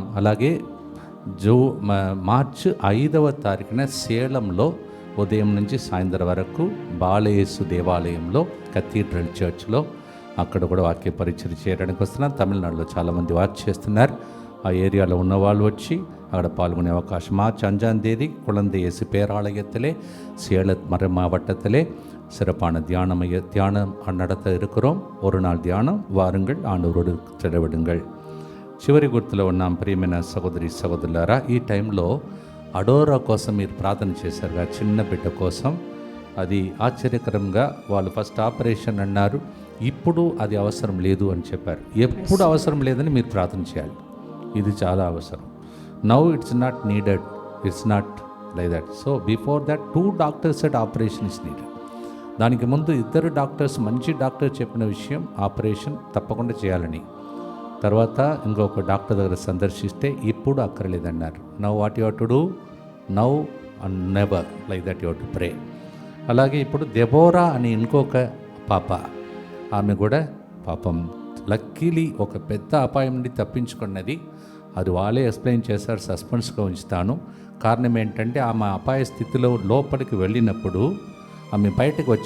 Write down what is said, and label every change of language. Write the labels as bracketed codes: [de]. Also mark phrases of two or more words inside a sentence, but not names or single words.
[te] అలాగే మార్చి 5వ తారీఖున సేలంలో ఉదయం నుంచి సాయంత్రం వరకు బాలయేసు దేవాలయంలో, కథీడ్రల్ చర్చ్లో, అక్కడ కూడా వాక్య పరిచయం చేయడానికి వస్తున్నాం. తమిళనాడులో చాలామంది వాచ్ చేస్తున్నారు. ఆ ఏరియాలో ఉన్న వాళ్ళు వచ్చి అక్కడ పాల్గొనే అవకాశం. [ta] మార్చి 5ஆம் தேதி குழந்தை இயேசு பேராலயத்திலே சேல மாவட்டத்திலே சிறப்பான தியானம் நடத்த இருக்கிறோம். ஒரு நாள் தியானம், வாருங்கள், ஆண்டவரோடு செலவிடுங்கள். [te] చివరి గుర్తులో ఉన్నాం. ప్రియమైన సహోదరి సహోదరులారా, ఈ టైంలో అడోరా కోసం మీరు ప్రార్థన చేశారుగా, చిన్న బిడ్డ కోసం. అది ఆశ్చర్యకరంగా వాళ్ళు ఫస్ట్ ఆపరేషన్ అన్నారు, ఇప్పుడు అది అవసరం లేదు అని చెప్పారు. ఎప్పుడు అవసరం లేదని మీరు ప్రార్థన చేయాలి. ఇది చాలా అవసరం. [en] Now it's not needed, it's not like that. So before that 2 doctors said operation is needed. [te] దానికి ముందు 2 డాక్టర్స్, మంచి డాక్టర్ చెప్పిన విషయం ఆపరేషన్ తప్పకుండా చేయాలని. తర్వాత ఇంకొక డాక్టర్ దగ్గర సందర్శిస్తే ఇప్పుడు అక్కర్లేదన్నారు. [en] Now what you have to do, now and never, like that you have to pray. [te] అలాగే ఇప్పుడు దెబోరా అని ఇంకొక పాప, ఆమె కూడా పాపం లక్కీలీ ఒక పెద్ద అపాయం నుండి తప్పించుకున్నది. అది వాళ్ళే ఎక్స్ప్లెయిన్ చేశారు, సస్పెన్స్గా ఉంచుతాను. కారణం ఏంటంటే ఆమె అపాయ స్థితిలో లోపలికి వెళ్ళినప్పుడు ఆమె బయటకు వచ్చింది.